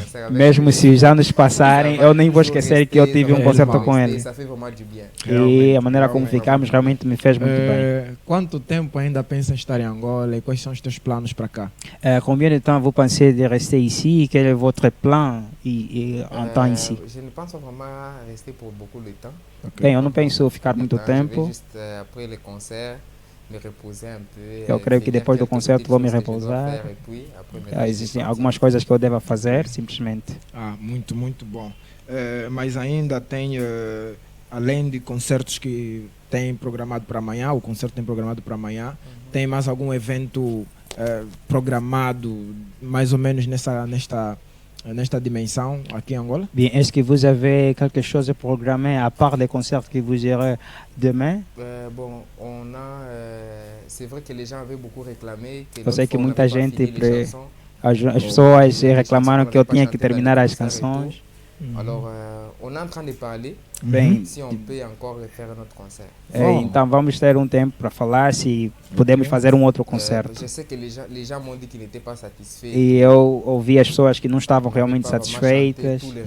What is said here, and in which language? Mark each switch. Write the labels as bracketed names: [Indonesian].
[Portuguese] Mesmo se os anos passarem, eu nem vou esquecer que eu tive um concerto com ele. E a maneira como ficamos realmente me fez muito bem. Quanto tempo ainda pensa em estar em Angola e quais são os teus planos para cá? [French] Combien de temps vous pensez de rester ici? Quel est votre plan en temps ici? Je ne pense pas vraiment rester pour beaucoup de temps. [Portuguese] Bem, eu não penso ficar muito tempo. [French] Après le concert, me reposer un peu. [Portuguese] Eu creio que depois do concerto vou me repousar. Existem algumas coisas que eu devo fazer, simplesmente. Muito, muito bom. Mas ainda tem, além de concertos que tem programado para amanhã, o concerto tem programado para amanhã, tem mais algum evento programado mais ou menos nesta dimensão aqui em Angola? [French] Bien, est-ce que vous avez quelque chose programmé à part les concerts que vous irez demain? Bon, on a, c'est vrai que les gens avaient beaucoup réclamé. [Portuguese] Eu sei que muita gente, as pessoas reclamaram que eu tinha que terminar as canções. [French] Alors, on est en train de parler. [Portuguese] Bem, [French] si on peut encore faire notre concert. [Portuguese] Então vamos ter um tempo para falar se podemos fazer um outro concerto. [French] Je sais que les gens m'ont dit qu'ils n'étaient pas satisfaits. [Portuguese] E eu ouvi as pessoas que não estavam realmente satisfeitas.